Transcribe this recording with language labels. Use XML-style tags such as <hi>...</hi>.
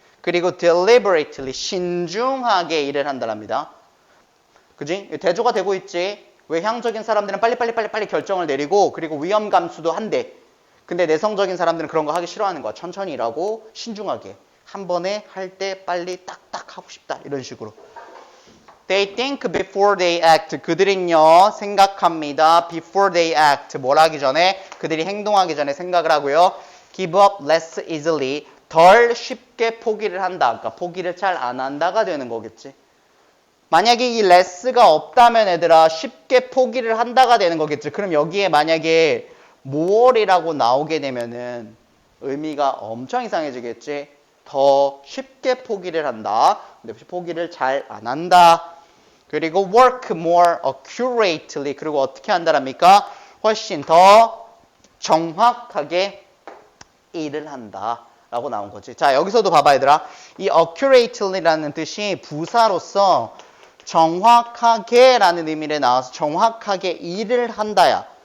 <ko>그리고 deliberately, 신중하게 일을 한다랍니다. 그지? 대조가 되고 있지. 외향적인 사람들은 빨리 결정을 내리고 그리고 위험 감수도 한대. 근데 내성적인 사람들은 그런 거 하기 싫어하는 거야. 천천히 일하고 신중하게. 한 번에 할 때 빨리 딱딱 하고 싶다. 이런 식으로.</ko> <en>They think before they act.</en> <ko>그들은요 생각합니다.</ko> <en>Before they act.</en> <ko>뭘 하기 전에? 그들이 행동하기 전에 생각을 하고요.</ko> <en>Give up less easily.</en> <ko>덜 쉽게 포기를 한다. 그러니까 포기를 잘 안 한다가 되는 거겠지. 만약에 이 less가 없다면 얘들아 쉽게 포기를 한다가 되는 거겠지. 그럼 여기에 만약에 more이라고 나오게 되면은 의미가 엄청 이상해지겠지. 더 쉽게 포기를 한다. 근데 포기를 잘 안 한다. 그리고</ko> <en>work more accurately.</en> <ko>그리고 어떻게 한다랍니까? 훨씬 더 정확하게 일을 한다. 라고 나온 거지. 자, 여기서도 봐봐 얘들아. 이 accurately라는 뜻이 부사로서 정확하게 라는 의미로 나와서 정확하게 일을 한다야.</ko>